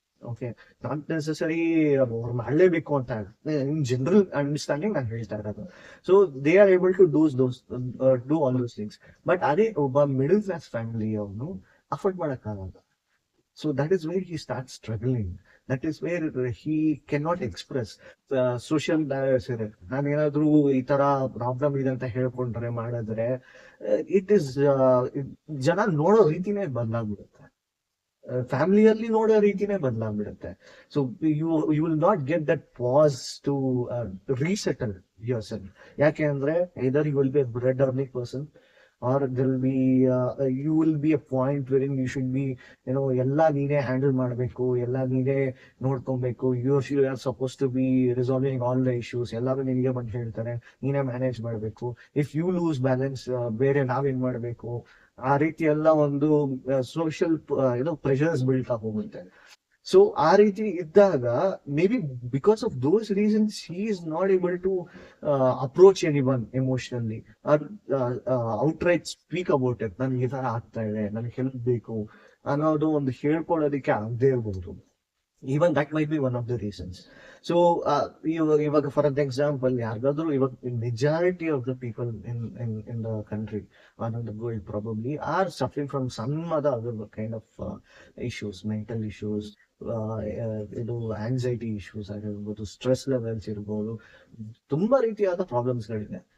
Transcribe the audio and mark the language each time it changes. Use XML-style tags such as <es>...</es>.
<kn>Okay,</kn> <en>not necessary</en> <kn>ಅವ್ರು ಮಾಡಲೇಬೇಕು ಅಂತ</kn> <en>in general understanding</en> <kn>ನಾನು ಹೇಳ್ತಾ ಇರೋದು.</kn> <en>So they are able to do all those things.</en> <kn>But ಅದೇ ಒಬ್ಬ ಮಿಡಲ್ ಕ್ಲಾಸ್ ಫ್ಯಾಮಿಲಿ ಅವನು ಅಫೋರ್ಡ್ ಮಾಡಕ್ಕಾಗಲ್ಲ.</kn> <en>So that is where he starts struggling. That is where he cannot express social barriers.</en> <kn>ನಾನು ಏನಾದ್ರೂ ಈ ತರ ಪ್ರಾಬ್ಲಮ್ ಇದೆ ಅಂತ ಹೇಳ್ಕೊಂಡ್ರೆ ಮಾಡಿದ್ರೆ ಇಟ್ ಇಸ್ ಜನ ನೋಡೋ ರೀತಿನೇ ಬದಲಾಗ್ಬಿಡುತ್ತೆ, ಫ್ಯಾಮಿಲಿಯಲ್ಲಿ ನೋಡೋ ರೀತಿನೇ ಬದಲಾಗ್ಬಿಡುತ್ತೆ.</kn> <en>So you will not get that pass to resettle yourself.</en> <kn>ಯಾಕೆ ಅಂದ್ರೆ</kn> <en>either you will be a bread earning person, or there will be you will be a point wherein you should be,</en> <kn>ಎಲ್ಲ ನೀನೇ handle ಮಾಡಬೇಕು, ಎಲ್ಲ ನೀನೇ ನೋಡ್ಕೊಬೇಕು.</kn> <en>You are suppose to be resolving all the issues.</en> <kn>ಎಲ್ಲರೂ ನಿನಗೆ ಬಂದು ಹೇಳ್ತಾರೆ, ನೀನೇ ಮ್ಯಾನೇಜ್ ಮಾಡಬೇಕು.</kn> <en>if you lose balance,</en> <kn>ಬೇರೆ ನಾವೇನ್ ಮಾಡಬೇಕು, ಆ ರೀತಿ ಎಲ್ಲ ಒಂದು ಸೋಷಿಯಲ್ ಪ್ರೆಷರ್ಸ್ ಬೀಳ್ತಾ ಹೋಗುತ್ತೆ. ಸೊ ಆ ರೀತಿ ಇದ್ದಾಗ</kn> <en>May be because of those reasons he is not able to approach anyone emotionally, outright speak about it.</en> <kn>ನನ್ಗೆ ಈ ತರ ಆಗ್ತಾ ಇದೆ, ನನ್ಗೆ ಹೆಲ್ಪ್ ಬೇಕು ಅನ್ನೋದು ಒಂದು ಹೇಳ್ಕೊಳ್ಳೋದಕ್ಕೆ ಆಗದೆ ಇರ್ಬೋದು.</kn> <en>Even that might be one of the reasons. So ಇವಾಗ for an example,</en> <kn>ಯಾರಿಗಾದ್ರೂ ಇವಾಗ</kn> <en>majority of the people in the country or in the world probably are suffering from some other kind of issues, mental issues,</en> <kn>ಇದು anxiety issues ಆಗಿರ್ಬೋದು, stress levels ಇರ್ಬೋದು, ತುಂಬಾ ರೀತಿಯಾದ problems ಗಳಿದೆ.</kn>